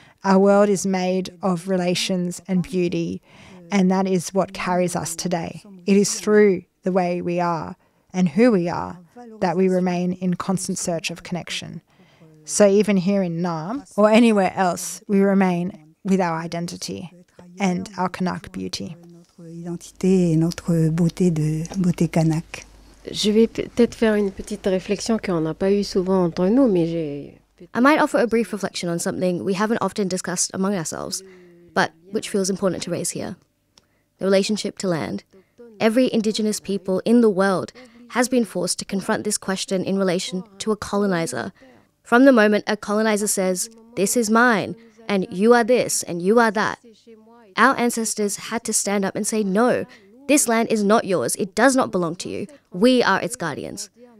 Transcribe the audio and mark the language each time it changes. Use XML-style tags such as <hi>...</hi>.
<en>Our world is made of relations and beauty, and that is what carries us today. It is through the way we are and who we are that we remain in constant search of connection. So even here in Nam or anywhere else, we remain with our identity and our Kanak beauty.</en> <fr>Identité et notre beauté de beauté Kanak. Je vais peut-être faire une petite réflexion qu'on n'a pas eu souvent entre nous, mais j'ai.</fr> <en>I might offer a brief reflection on something we haven't often discussed among ourselves, but which feels important to raise here: the relationship to land. Every Indigenous people in the world has been forced to confront this question in relation to a colonizer. From the moment a colonizer says, this is mine, and you are this, and you are that, our ancestors had to stand up and say, no, this land is not yours, it does not belong to you, we are its guardians.</en>